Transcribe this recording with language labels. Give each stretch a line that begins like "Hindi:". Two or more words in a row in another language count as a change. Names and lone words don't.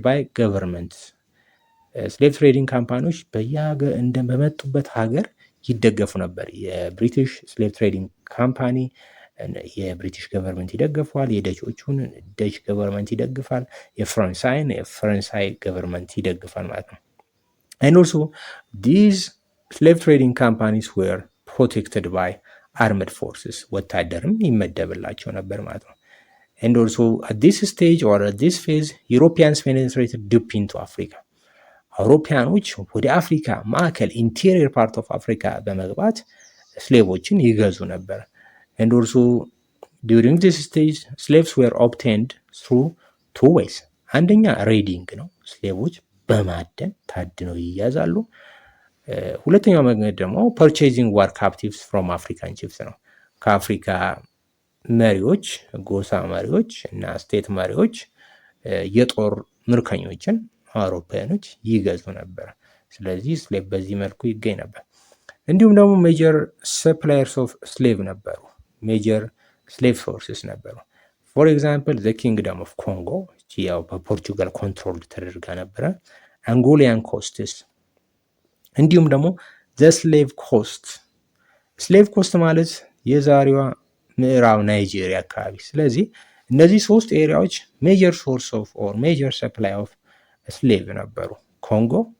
English: by government። slave trading
Amharic: ካምፓኒዎች በመጡበት ሀገር ይደገፉ ነበር። የብሪቲሽ
English: slave trading company
Amharic: የብሪቲሽ ገቨርንመንት ይደግፈዋል። የደቾቹን
English: Dutch government
Amharic: ይደግፋል። የፈረንሳይን የፈረንሳይ ገቨርንመንት ይደግፋል ማለት ነው።
English: and also these slave trading companies were protected by armed forces,
Amharic: ወታደርም ይመደብላቸው ነበር ማለት ነው።
English: and also at this stage or at this phase Europeans penetrated deep into Africa.
Amharic: አውሮፓያኖች ወደ አፍሪካ ማዕከል
English: interior part of Africa
Amharic: በመግባት ስሌቮችን ይገዙ ነበር።
English: and also during this stage slaves were obtained through two ways.
Amharic: አንደኛ ሬዲንግ ነው፣ ስሌቮች በማደን ታድነው ይያዛሉ። ሁለተኛው መንገድ ደግሞ
English: purchasing war captives from African chiefs
Amharic: ነው። ከአፍሪካ መሪዎች፣ ጎሳ መሪዎች እና ስቴት መሪዎች የጦር ምርኮኞችን አውሮፓያኖች ይገዙ ነበር። ስለዚህ ስሌቭ በዚህ መልኩ ይገኝ ነበር። እንዲሁም ደግሞ
English: major suppliers of
Amharic: ስሌቭ ነበሩ፣
English: major slave sources
Amharic: ነበሩ።
English: for example the Kingdom of Congo
Amharic: ያው በፖርቹጋል ኮንትሮል ተደርጋ ነበረ።
English: Angolan coasts፣
Amharic: እንዲሁም ደግሞ ዘ ስሌቭ ኮስት። ስሌቭ ኮስት ማለት የዛሬዋ ምዕራብ ናይጄሪያ አካባቢ። ስለዚህ እነዚህ ሶስት ኤሪያዎች
English: major source of or major supply of slave
Amharic: ነበሩ። ኮንጎ፣